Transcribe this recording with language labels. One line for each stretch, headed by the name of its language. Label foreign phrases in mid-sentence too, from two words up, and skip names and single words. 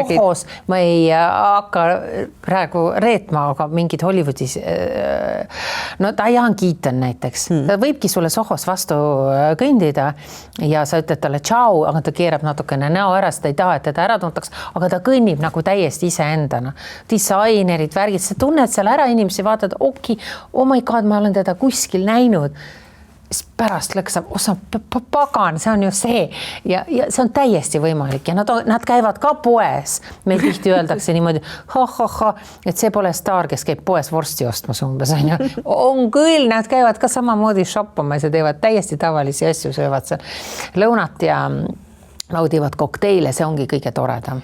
Estonian: Sohos, ma ei hakka praegu reetma, aga mingid Hollywoodis, no Diane Keaton näiteks, ta võibki sulle Sohos vastu kõndida ja sa ütled talle tšau, aga ta keerab natukene näo ära, sest ta ei taha, et teda ära tuntaks, aga ta kõnnib nagu täiesti iseendana. Disainerid, värgid, sa tunned seal ära inimesi, vaatad,
English: oh my god,
Estonian: ma olen teda kuskil näinud. Siis pärast lõksab, pagan, see on ju see ja see on täiesti võimalik ja nad käivad ka poes. Meil tihti öeldakse niimoodi, et see pole staar, kes käib poes vorsti ostmas umbes. On küll, nad käivad ka samamoodi shoppamas ja teevad täiesti tavalisi asju, söövad seal lõunat ja naudivad kokteile, see ongi kõige toredam.